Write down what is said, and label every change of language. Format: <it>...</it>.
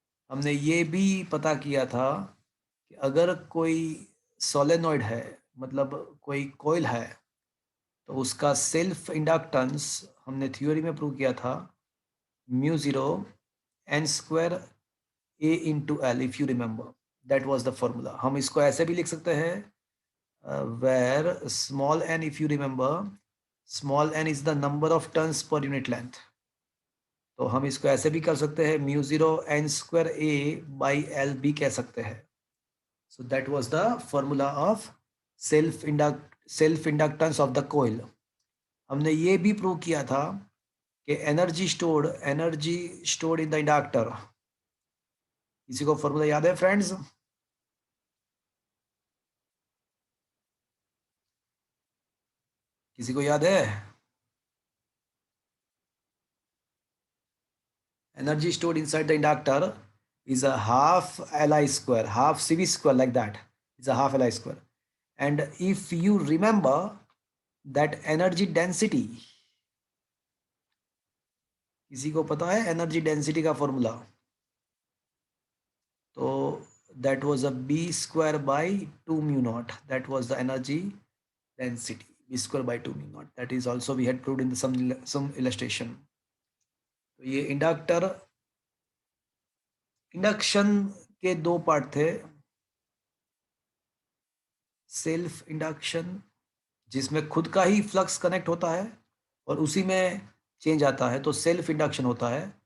<hi>हमने ये भी पता किया था कि अगर कोई सोलेनॉइड है, मतलब कोई कॉइल है, तो उसका सेल्फ इंडक्टेंस हमने थ्योरी में प्रूव किया था μ0 n² A into L,</hi> <en>if you remember, that was the formula।</en> <hi>हम इसको ऐसे भी लिख सकते हैं,</hi> <en>where small n, if you remember, small n is the number of turns per unit length।</en> <hi>तो हम इसको ऐसे भी कर सकते हैं, μ0 n² A/L भी कह सकते हैं।</hi> <en>So that was the formula of self inductance of the coil।</en> <hi>हमने ये भी प्रूव किया था कि</hi> <en>energy stored in the inductor,</en> <hi>किसी को फॉर्मूला याद है फ्रेंड्स? किसी को याद है?</hi> <en>Energy stored inside the inductor is a half Li square, half Cv square, like that, is a half Li square। and if you remember that energy density,</en> <hi>किसी को पता है एनर्जी डेंसिटी का फॉर्मूला?</hi> <en>तो that was a B²/2 μ0, that was the energy density, B²/2 μ0, that is also we had proved in the some illustration।</en> <hi>तो ये induction के दो पार्ट थे, सेल्फ इंडक्शन, जिसमें खुद का ही फ्लक्स कनेक्ट होता है और उसी में चेंज आता है, तो सेल्फ इंडक्शन होता है।</hi>